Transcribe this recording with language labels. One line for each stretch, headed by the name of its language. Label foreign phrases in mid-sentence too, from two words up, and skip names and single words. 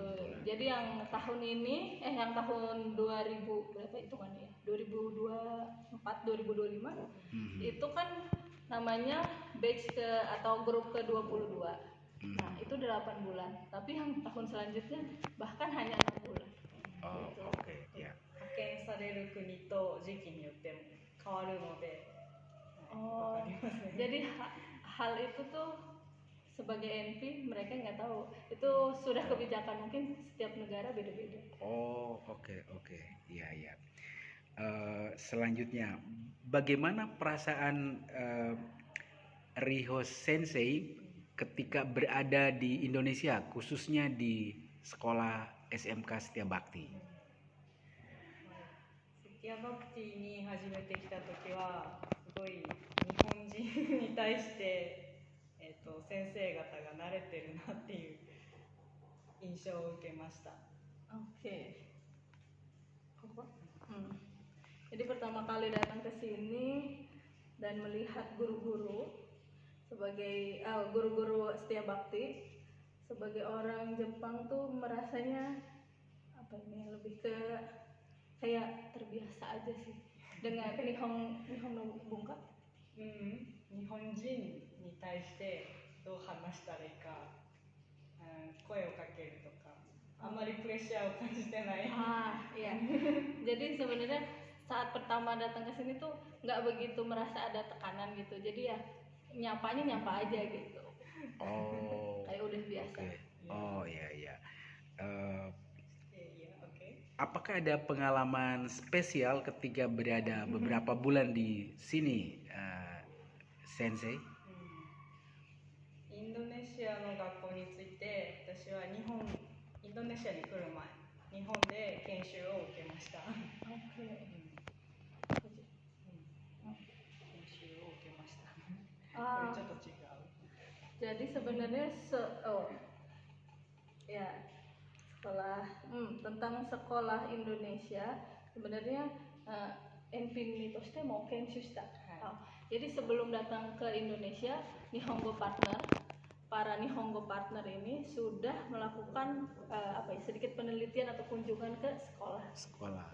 Indonesian: Jadi yang tahun ini yang tahun 2000 berapa hitungannya ya? 2024 2025 itu kan namanya batch atau grup ke-22. Nah, itu 8 bulan. Tapi yang tahun selanjutnya bahkan hanya 6 bulan. Oke, ya.
Japanese: 派遣される国と時期によっても変わるので、わかりません。
Indonesian: Jadi hal itu tuh sebagai NP mereka nggak tahu, itu sudah kebijakan, mungkin setiap negara beda-beda. Oke. Iya. Selanjutnya, bagaimana perasaan Riho Sensei ketika berada di Indonesia, khususnya di sekolah SMK Setia Bhakti?
Japanese: セティアバクティに初めて来た時はすごい日本人に対して、先生方が慣れてるなっていう印象を受けました。
Indonesian: Oke. Jadi pertama kali datang ke sini dan melihat guru-guru sebagai guru-guru Setia Bhakti, sebagai orang Jepang tuh merasanya lebih ke kayak terbiasa aja sih dengan
Japanese: 日本の文化. 日本人に対してどう話したらいいか、声をかけるとか、あんまりプレッシャーを感じてない。
Indonesian: Iya. Jadi sebenarnya saat pertama datang ke sini tuh nggak begitu merasa ada tekanan gitu. Jadi ya nyapa aja gitu. Kayak udah biasa. Iya. Apakah ada pengalaman spesial ketika berada beberapa bulan di sini, Sensei?
Japanese: インドネシアの学校について私はインドネシアに来る前日本で研修を受けました。研修を受けました。これちょっと違う。
Indonesian: Jadi sebenarnya sekolah tentang sekolah Indonesia sebenarnya Enpin Toste mau Kensusta. Jadi sebelum datang ke Indonesia, para Nihongo partner ini sudah melakukan sedikit penelitian atau kunjungan ke sekolah.